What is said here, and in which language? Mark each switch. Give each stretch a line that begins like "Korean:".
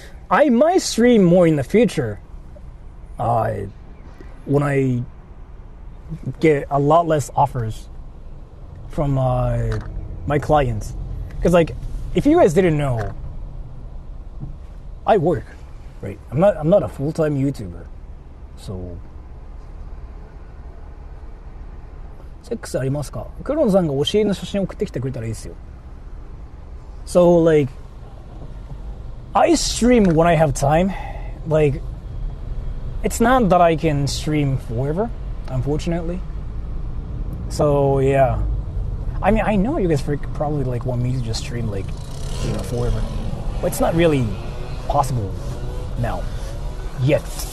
English: I might stream more in the future when I get a lot less offers from my clients. Because like, if you guys didn't know, I work, right? I'm not a full-time YouTuber, so.
Japanese: セックスありますか？クロンさんが教えの写真送ってきてくれたらいいですよ。
English: So like, I stream when I have time. Like, it's not that I can stream forever, unfortunately. So yeah, I mean, I know you guys probably like want me to just stream like, you know, forever, but it's not really possible now, yet.